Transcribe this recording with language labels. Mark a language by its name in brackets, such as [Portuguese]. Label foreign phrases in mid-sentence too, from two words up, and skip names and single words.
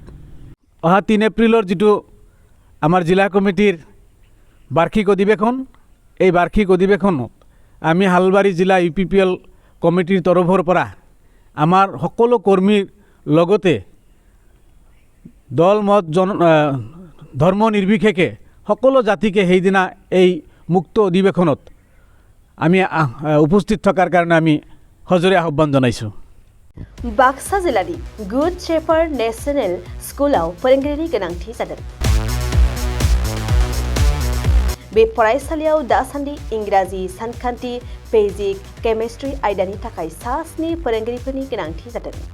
[Assamese] অহা 3 এপ্ৰিলৰ যিটো আমাৰ জিলা কমিটিৰ বাৰ্ষিক অধিৱেশন, এই বাৰ্ষিক অধিৱেশনত আমি হালবাৰী জিলা ইউপিপিএল কমিটিৰ তৰফৰ পৰা আমাৰ সকলো কৰ্মীৰ লগতে দল মত ধৰ্ম নিৰ্বিশেষে সকলো জাতিকে সেইদিনা এই মুক্ত অধিৱেশনত আমি উপস্থিত থকাৰ কাৰণে আমি সজোৰে আহ্বান জনাইছোঁ। [Bodo] बाक्सा जिल्लानि गुड शेफार्ड नेशनेल स्कुलाव फोरोंगिरिनि गोनांथि जादों। बे फरायसालियाव दासान्दि इंराजि, सानखान्थि, फिजिक्स, केमिस्ट्रि आयदानि थाखाय 7 फोरोंगिरिफोरनि गोनांथि जादों।